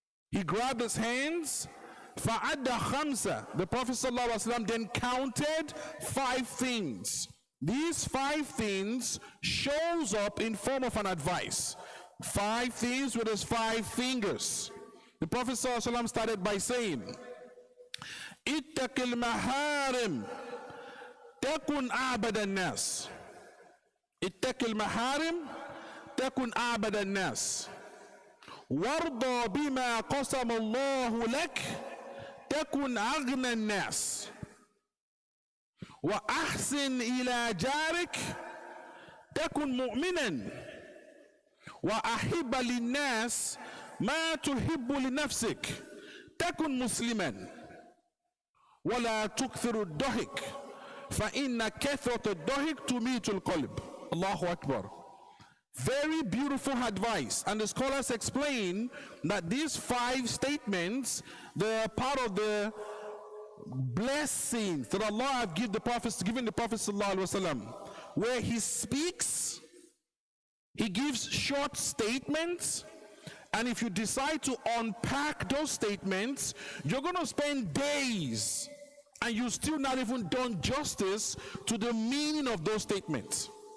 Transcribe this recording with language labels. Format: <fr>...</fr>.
<en>He grabbed his hands.</en> <ar>فَعَدَّ خَمْسَ.</ar> <en>The Prophet ﷺ then counted 5 things. These 5 things shows up in form of an advice. 5 things with his 5 fingers. The Prophet ﷺ started by saying,</en> <ar>اتق المحارم تكن أعبد الناس. اتق المحارم تكن أعبد الناس. وارضى بما قسم الله لك تكن أغنى الناس. وأحسن إلى جارك تكن مؤمنا. وأحب للناس ما تحب لنفسك تكن مسلما. ولا تكثر الضحك فإن كثرة الضحك تميت القلب. Allahu Akbar.</ar> <en>Very beautiful advice, and the scholars explain that these 5 statements, they are part of the blessings that Allah have given the Prophet sallallahu alaihi wasallam, where he speaks, he gives short statements, and if you decide to unpack those statements, you're going to spend days and you still not even done justice to the meaning of those statements.</en>